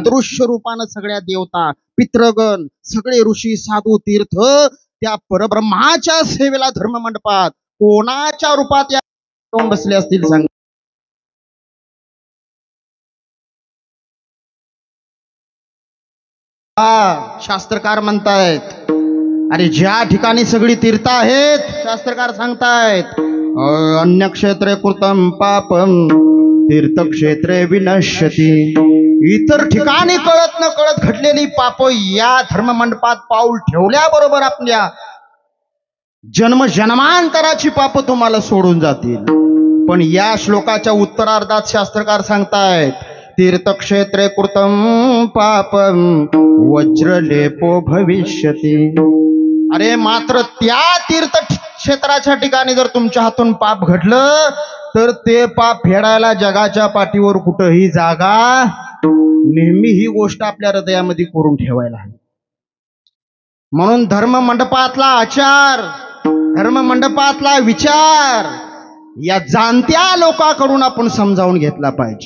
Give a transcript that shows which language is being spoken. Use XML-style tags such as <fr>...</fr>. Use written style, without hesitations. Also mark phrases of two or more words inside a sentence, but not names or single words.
<mr>अदृश्य रूपानं सगळ्या देवता, पितृगण, सगळे ऋषी, साधू, तीर्थ त्या परब्रह्माच्या सेवेला धर्ममंडपात कोणाच्या रूपात या बसले असतील सांग. शास्त्रकार म्हणतायत, अरे ज्या ठिकाणी सगळी तीर्थ आहेत, शास्त्रकार सांगतायत,</mr> <sa>अन्य क्षेत्रे कृतम पापम तीर्थक्षेत्रे विनश्यती.</sa> <mr>इतर ठिकाणी कळत न कळत घडलेली पाप या धर्ममंडपात पाऊल ठेवल्याबरोबर आपल्या जन्मांतराची पाप तुम्हाला सोडून जातील. पण या श्लोकाच्या उत्तरार्धात शास्त्रकार सांगतायत</mr> <sa>तीर्थक्षेत्रे कृतं पापं वज्रलेपो भविष्यति.</sa> <mr>अरे मात्र त्या तीर्थक्षेत्राच्या ठिकाणी जर तुमच्या हातून पाप घडलं तर ते पाप फेडायला जगाच्या पाठीवर कुठंही जागा नेहमी. ही गोष्ट आपल्या हृदयामध्ये करून ठेवायला हवी. म्हणून धर्ममंडपातला आचार, धर्ममंडपातला विचार या जाणत्या लोकांकडून आपण समजावून घेतला पाहिजे.</mr>